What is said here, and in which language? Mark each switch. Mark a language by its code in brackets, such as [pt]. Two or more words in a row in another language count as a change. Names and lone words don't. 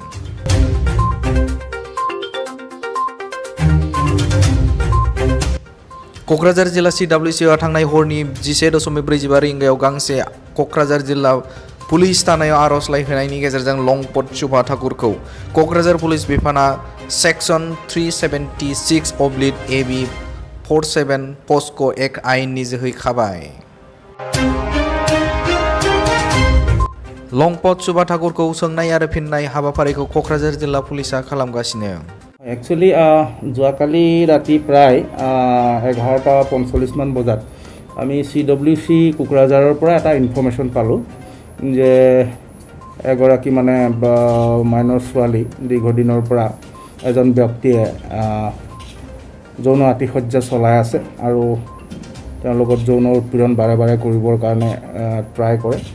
[brx] क'क्राझार जिल्ला CWCआ थांनाय हरनि 11:45 रिंगायाव गांसे क'क्राझार जिल्ला पुलिस थानायाव आर'जलाइ होनायनि गेजेरजों लंपट सुभा ठाकुरखौ क'क्राझार पुलिस बिफाना सेक्सन 376/AB 47 पस्क' एक्ट आयेननि जोहै खाबाय। लंपट सुभा ठाकुरखौ सोंनाय आरो फिननाय हाबाफारिखौ क'क्राझार जिल्ला पुलिसा खालामगासिनो। [as] एक्चुअली যোৱাকালি ৰাতি প্ৰায় 11:45 মান বজাত আমি CWC কোকৰাঝাৰৰ পৰা এটা ইনফৰমেশ্যন পালোঁ যে এগৰাকী মানে মাইনৰ ছোৱালী দীৰ্ঘদিনৰ পৰা এজন ব্যক্তিয়ে যৌন আতিশয্যা চলাই আছে আৰু তেওঁৰ লগত যৌন উৎপীড়ন বাৰে বাৰে কৰিবৰ কাৰণে ট্ৰাই কৰে।